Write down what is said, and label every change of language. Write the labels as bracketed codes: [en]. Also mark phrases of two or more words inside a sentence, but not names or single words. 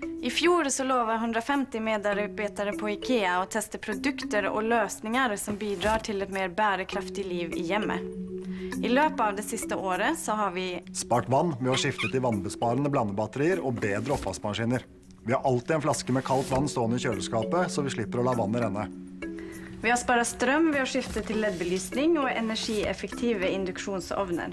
[sv] fjol så lovar 150 medarbetare på IKEA att testa produkter och lösningar som bidrar till ett mer [no] bærekraftig liv i hjemmet. I løpet av det siste året så har vi spart vann med å skifte til vannbesparende blandebatterier og bedre oppvaskmaskiner. Vi har alltid en flaske med kaldt vann stående i kjøleskapet, så vi slipper å la vannet renne. Vi har sparat strøm ved å skifte til LED-belysning og energieffektive induksjonsovner.